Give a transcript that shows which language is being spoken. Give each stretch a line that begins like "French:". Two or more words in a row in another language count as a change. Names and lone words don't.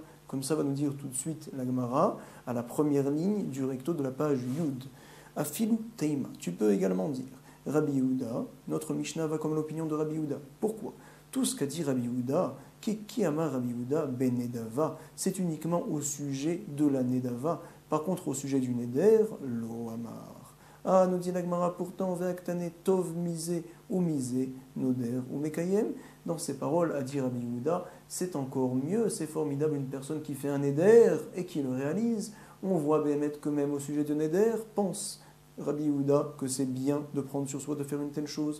French: Comme ça va nous dire tout de suite la Gemara, à la première ligne du recto de la page Yud.
Hebrew: אפילו תימא.
French: Tu peux également dire Rabbi Yehuda, notre Mishnah va comme l'opinion de Rabbi Yehuda. Pourquoi ? Tout ce qu'a dit Rabbi Yehuda, qui
Hebrew: אמר רבי יהודה בנדבה,
French: c'est uniquement au sujet de la Nedava. Par contre, au sujet du Neder,
Hebrew: לא אמר.
French: Ah, nous dit la Gemara, pourtant,
Hebrew: ותניא טוב מזה ומזה נודר ומקיים.
French: Dans ces paroles, a dit Rabbi Yehuda, c'est encore mieux, c'est formidable une personne qui fait un Neder et qui le réalise. On voit Béhémet que même au sujet de Neder, pense Rabbi Yehuda que c'est bien de prendre sur soi de faire une telle chose.